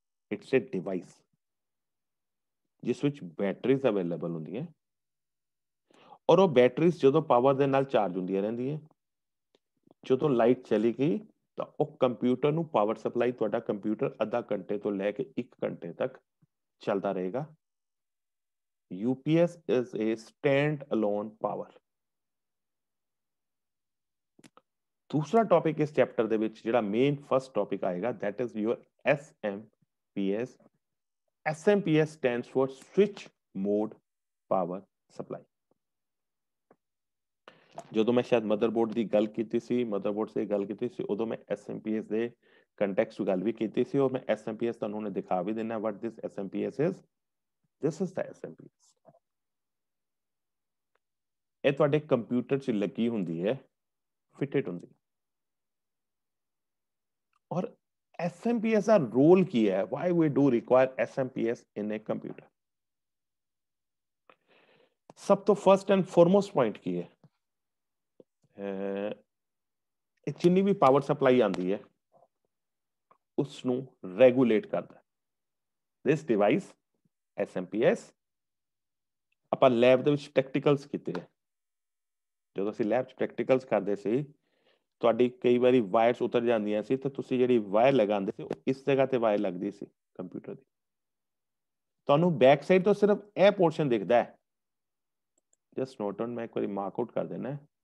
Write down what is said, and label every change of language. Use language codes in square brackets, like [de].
[en] it's a device [pa] ਜਿਸ ਵਿੱਚ batteries available ਹੁੰਦੀਆਂ ਔਰ ਉਹ ਬੈਟਰੀਜ਼ ਜਦੋਂ ਪਾਵਰ ਦੇ ਨਾਲ ਚਾਰਜ ਹੁੰਦੀਆਂ ਰਹਿੰਦੀਆਂ। ਜਦੋਂ ਲਾਈਟ ਚਲੀ ਗਈ ਤਾਂ ਉਹ ਕੰਪਿਊਟਰ ਨੂੰ ਪਾਵਰ ਸਪਲਾਈ, ਤੁਹਾਡਾ ਕੰਪਿਊਟਰ ਅੱਧਾ ਘੰਟੇ ਤੋਂ ਲੈ ਕੇ 1 ਘੰਟੇ ਤੱਕ ਚੱਲਦਾ ਰਹੇਗਾ। [en] UPS is a stand alone power। [hi] दूसरा टॉपिक इस चैप्टर [pa] ਦੇ ਵਿੱਚ ਜਿਹੜਾ ਮੇਨ ਫਸਟ ਟੌਪਿਕ ਆਏਗਾ [en] that is your SMPS। SMPS stands for switch mode power supply। [pa] ਜਦੋਂ ਮੈਂ ਸ਼ਾਇਦ ਮਦਰਬੋਰਡ ਦੀ ਗੱਲ ਕੀਤੀ ਸੀ, ਮਦਰਬੋਰਡ ਸੇ ਗੱਲ ਕੀਤੀ ਸੀ, ਉਦੋਂ ਮੈਂ SMPS ਦੇ ਕੰਟੈਕਸਟ ਗੱਲ ਵੀ ਕੀਤੀ ਸੀ ਔਰ ਮੈਂ SMPS ਤੁਹਾਨੂੰ ਹੁਣੇ ਦਿਖਾ ਵੀ ਦੇਣਾ [en] what this SMPS is। this is the SMPS। [pa] ਇਹ ਤੁਹਾਡੇ ਕੰਪਿਊਟਰ 'ਚ ਲੱਗੀ ਹੁੰਦੀ ਹੈ, ਫਿਟਡ ਹੁੰਦੀ ਹੈ। [hi] और SMPS का रोल की है, [en] why we do require SMPS in a computer। [hi] सब तो फर्स्ट एंड फॉरमोस्ट पॉइंट की है, जिन्नी भी पावर सप्लाई आती है उसनू रेगुलेट करता है दिस डिवाइस SMPS। [pa] ਆਪਾਂ ਲੈਬ ਦੇ ਵਿੱਚ ਪ੍ਰੈਕਟੀਕਲਸ ਕੀਤੇ ਹੈ। ਜਦੋਂ ਅਸੀਂ ਲੈਬ 'ਚ ਪ੍ਰੈਕਟੀਕਲਸ ਕਰਦੇ ਸੀ, ਤੁਹਾਡੀ ਕਈ ਵਾਰੀ ਵਾਇਰਸ ਉਤਰ ਜਾਂਦੀਆਂ ਸੀ ਤੇ ਤੁਸੀਂ ਜਿਹੜੀ ਵਾਇਰ ਲਗਾਉਂਦੇ ਸੀ, ਉਹ ਇਸ ਜਗ੍ਹਾ ਤੇ ਵਾਇਰ ਲੱਗਦੀ ਸੀ ਕੰਪਿਊਟਰ ਦੀ। ਤੁਹਾਨੂੰ ਬੈਕ ਸਾਈਡ ਤੋਂ ਸਿਰਫ ਇਹ ਪੋਰਸ਼ਨ ਦਿਖਦਾ ਹੈ। [en] just note down, [pa] ਮੈਂ ਇੱਕ ਵਾਰੀ ਮਾਰਕ ਆਊਟ ਕਰ ਦੇਣਾ।